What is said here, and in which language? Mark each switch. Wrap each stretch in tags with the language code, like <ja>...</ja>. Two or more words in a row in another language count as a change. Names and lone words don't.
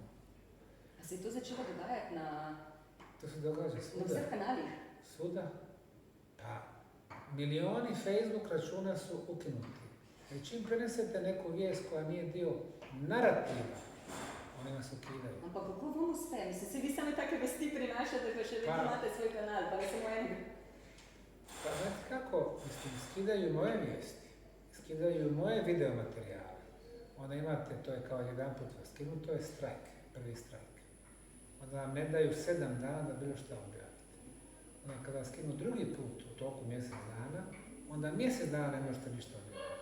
<sl>A se je to začelo dogajati na</sl> <bs>To se događa svuda.</bs> <sl>vseh kanalih?</sl> <bs>Svuda. Pa, milioni Facebook računa su ukinuti. I čim prenesete neku vijest koja nije dio narativa, oni vas ukidaju.</bs> <sl>Ampak kako vam uspe? Mislim, se vi same take vesti prinašate, pa še vedno imate svoj kanal, pa ne samo enega.</sl> <bs>Pa znate kako? Mislim, skidaju moje vijesti, skidaju moje videomaterijale. Onda imate, to je kao jedan put vas skinu, to je strajk, prvi strajk. Onda vam ne daju 7 dana da bilo što objavite. Onda kada vas skinu drugi put u toku mjesec dana, onda mjesec dana ne možete ništa objaviti.</bs>